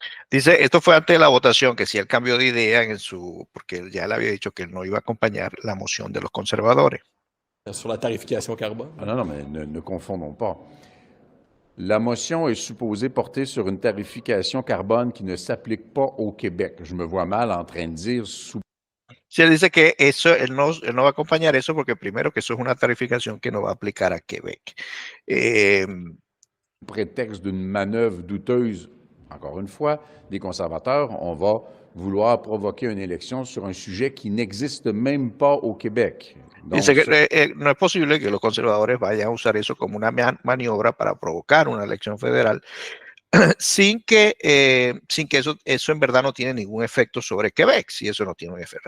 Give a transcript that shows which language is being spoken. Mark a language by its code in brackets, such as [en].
[es] Dice, esto fue antes de la votación, que si él cambió de idea porque él ya le había dicho que él no iba a acompañar la moción de los conservadores. [fr] Sur la tarification carbone? Ah non, mais ne confondons pas. La motion est supposée porter sur une tarification carbone qui ne s'applique pas au Québec. Je me vois mal en train de dire [es] Sí, él dice que él no va a acompañar eso porque primero que eso es una tarificación que no va a aplicar a Québec. [fr] Prétexte d'une manœuvre douteuse, encore une fois, des conservateurs, on va vouloir provoquer une élection sur un sujet qui n'existe même pas au Québec. [es] Donc, dice que no es posible que los conservadores vayan a usar eso como una maniobra para provocar una elección federal sin que eso en verdad no tiene ningún efecto sobre Quebec, si eso no tiene un efecto.